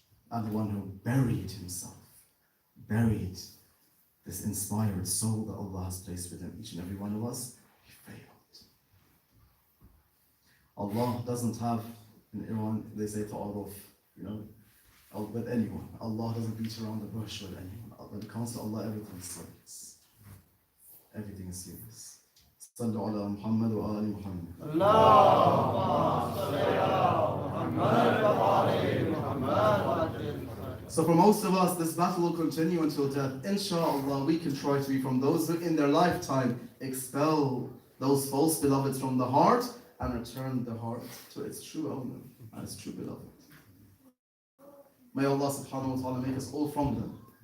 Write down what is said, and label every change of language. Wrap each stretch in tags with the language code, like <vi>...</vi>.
<en>And the one who buried himself, buried this inspired soul that Allah has placed within each and every one of us, he failed. Allah doesn't have, in Iran they say ta'aruf, with anyone. Allah doesn't beat around the bush with anyone. When it comes to Allah, everything is serious. Everything is serious.</en> <ar>صلوا على محمد وآل محمد. اللهم صل على محمد وآل محمد.</ar> <en>So for most of us, this battle will continue until death. Inshallah, we can try to be from those who in their lifetime expel those false beloveds from the heart and return the heart to its true owner and its true beloved. May Allah subhanahu wa ta'ala make us all from them.</en>